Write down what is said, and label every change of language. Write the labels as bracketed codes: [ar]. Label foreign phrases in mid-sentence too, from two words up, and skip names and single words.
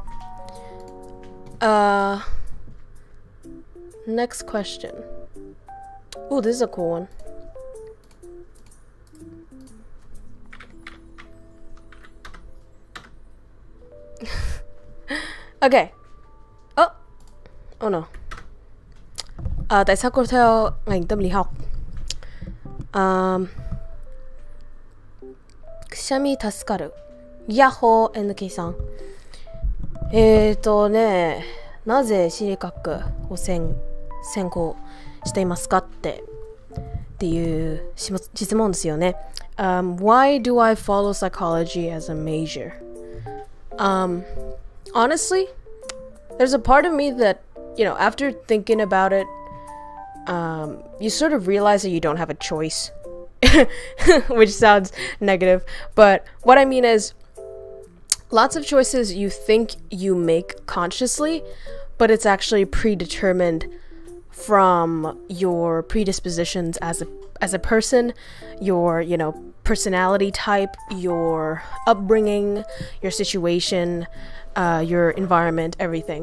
[en] Next question. Oh, this is a cool one. Okay. Oh no. [vi] Tại sao cô theo ngành tâm lý học? [ja] くしゃみ助かる。ヤッホー NK さん。なぜ心理学を専攻していますかっていう質問ですよね。 [en] Why do I follow psychology as a major? Honestly, there's a part of me that, after thinking about it, you sort of realize that you don't have a choice. Which sounds negative, but what I mean is, lots of choices you think you make consciously, but it's actually predetermined from your predispositions as as a person, your, personality type, your upbringing, your situation, your environment, everything.